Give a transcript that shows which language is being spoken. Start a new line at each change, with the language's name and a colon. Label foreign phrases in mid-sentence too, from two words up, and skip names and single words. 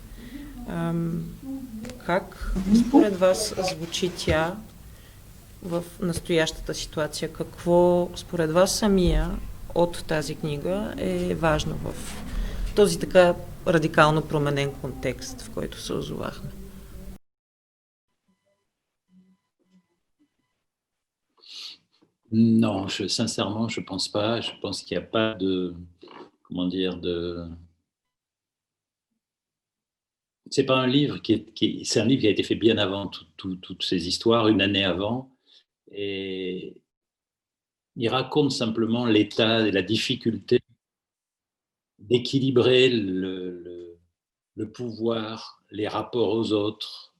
Bulgarian: Как според вас звучи тя в настоящата ситуация? Какво според вас самия от тази книга е важно в този така радикално променен контекст, в който се озовахме?
French: Non, sincèrement, je pense pas. Je pense qu'il n'y a pas de, comment dire, c'est pas un livre c'est un livre qui a été fait bien avant toutes ces histoires, une année avant, et il raconte simplement l'état et la difficulté d'équilibrer le pouvoir, les rapports aux autres.